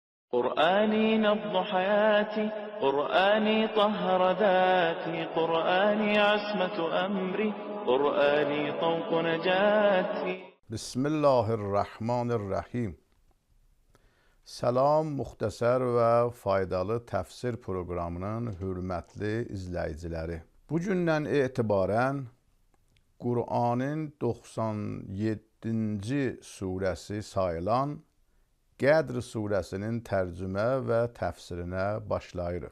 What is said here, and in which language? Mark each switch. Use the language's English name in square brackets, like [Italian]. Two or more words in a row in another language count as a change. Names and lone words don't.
[Arabic] قرآني نبض حياتي، قرآني طهر ذاتي، قرآني عصمة أمري، قرآني طوق نجاتي. Bismillahirrahmanirrahim. [Azerbaijani] Salam, muxtəsər və faydalı təfsir proqramının hörmətli izləyiciləri. Bugündən etibarən Qur'anın 97-ci surəsi sayılan Qədr surəsinin tərcümə və təfsirinə başlayırıq.